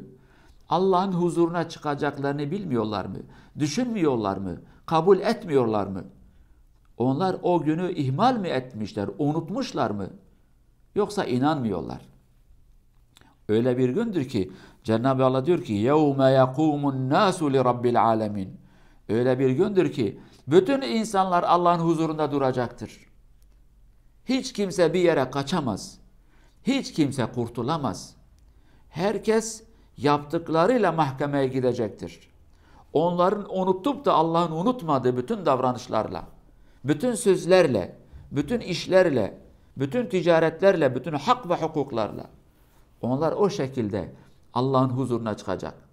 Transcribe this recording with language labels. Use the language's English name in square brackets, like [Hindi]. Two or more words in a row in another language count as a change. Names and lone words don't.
[Turkish] Allah'ın huzuruna çıkacaklarını bilmiyorlar mı? Düşünmüyorlar mı? Kabul etmiyorlar mı? Onlar o günü ihmal mi etmişler? Unutmuşlar mı? Yoksa inanmıyorlar. Öyle bir gündür ki Cenab-ı Allah diyor ki [Arabic] يَوْمَ يَقُومُ النَّاسُ لِرَبِّ الْعَالَمِينَ. [Turkish] Öyle bir gündür ki bütün insanlar Allah'ın huzurunda duracaktır. Hiç kimse bir yere kaçamaz. Hiç kimse kurtulamaz. Herkes yaptıklarıyla mahkemeye gidecektir. Onların unutup da Allah'ın unutmadığı bütün davranışlarla, bütün sözlerle, bütün işlerle, bütün ticaretlerle, bütün hak ve hukuklarla onlar o şekilde Allah'ın huzuruna çıkacak.